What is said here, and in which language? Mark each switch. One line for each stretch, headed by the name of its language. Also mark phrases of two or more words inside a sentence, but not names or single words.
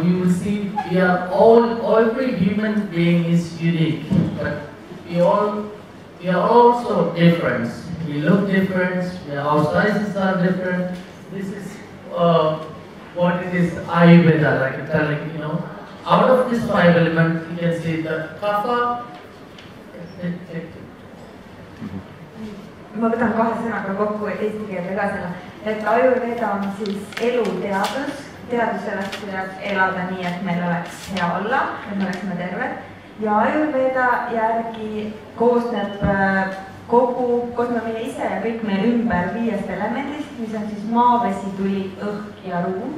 English: You will see we are every human being is unique, but we are also different. We look different, our sizes are different. This is what it is Ayurveda, like I'm telling, you know. Out of these 5 elements, you can see the Kapha.
Estonian: Ma võtan 2 sõnaga kokku, et eesti keelde ka selle, et Ayurveda on siis eluteadus, teadus sellest, kuidas elada nii, et meil oleks hea olla, et me oleksime terved. Ja Ayurveda järgi koosneb koos me meie ise ja kõik meie ümber 5 elemendist, mis on siis maa, vesi, tuli, õhk ja ruum.